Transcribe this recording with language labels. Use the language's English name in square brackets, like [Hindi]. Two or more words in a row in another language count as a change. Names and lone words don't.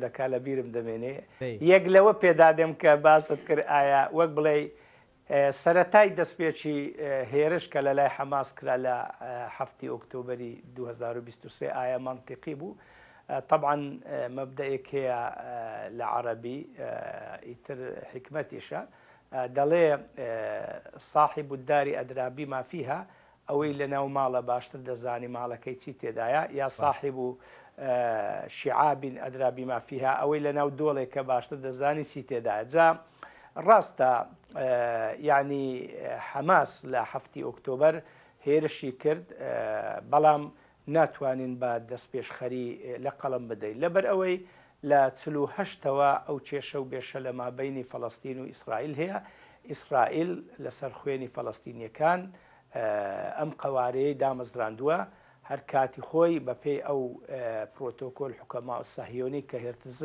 [Central Kurdish] دەکا لە بیرم دەمێنێ یەک لەوە پێدادەم کە باست کرد ئایا وەک بڵێ سەرەتای دەستپێکی هێرش کە لە لای حەماس کرا لە 7 ئۆکتۆبەری 2023 ئایا منطقی بوو طبعاً مەبدەیەک هەیە لە عەرەبی ئیتر حکمەتیشە دەڵێ [Arabic] صاحب الدار ئەدرا بما فيها [Central Kurdish] ئەوەی لە ناو ماڵە باشتر دەزانی ماڵەکەی چی تێدایە [Arabic] یا صاحب و شعاب ئەدرا بما فيها [Central Kurdish] ئەوەی لە ناو دۆڵێکە باشتر دەزانی چی تێدایە جا ڕاستە یعنی حەماس لە 7 ئۆکتۆبەر هێرشی کرد بەڵام ناتوانین بە دەستپێشخەری لە قەڵم بدەین لەبەر ئەوەی لە 48ەوە ئەو کێشە و بێشە لە مابەینی فەڵەستین و ئیسرائیل هەیە ئیسرائیل لەسەر خوێنی فەڵەستینیەکان ئەم قوارەیە دامەزراندووە هەر کاتی خۆی بەپێی ئەو پرۆتۆکۆل حکەما و سەهیۆنی کە هێرتزل